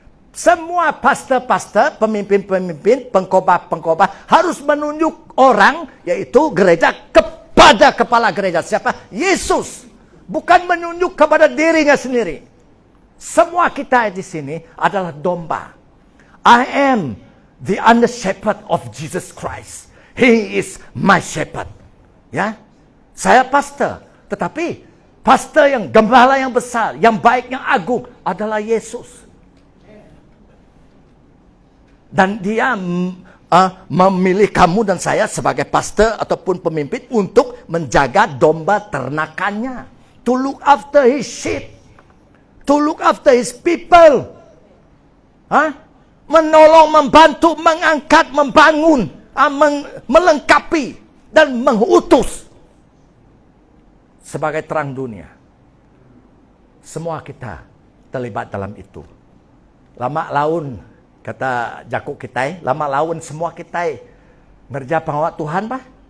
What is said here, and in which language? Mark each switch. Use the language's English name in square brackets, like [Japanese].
[Indonesian] Semua pastor-pastor, pemimpin-pemimpin, pengkhotbah harus menunjuk orang, yaitu gereja, kepada kepala gereja. Siapa? Yesus. Bukan menunjuk kepada dirinya sendiri. Semua kita di sini adalah domba. [English] I am the under shepherd of Jesus Christ. He is my shepherd. [Indonesian] Ya, saya pastor, tetapi pastor yang gembala yang besar, yang baik, yang agung adalah Yesus. Dan dia memilih kamu dan saya sebagai pastor ataupun pemimpin untuk menjaga domba ternakannya. [English] To look after his sheep. To look after his people. [Indonesian] Menolong, membantu, mengangkat, membangun, melengkapi, dan mengutus. Sebagai terang dunia. Semua kita terlibat dalam itu. Lama laun, kata Jakub kita, lama laun semua kita ngerja pengawat Tuhan, Pak.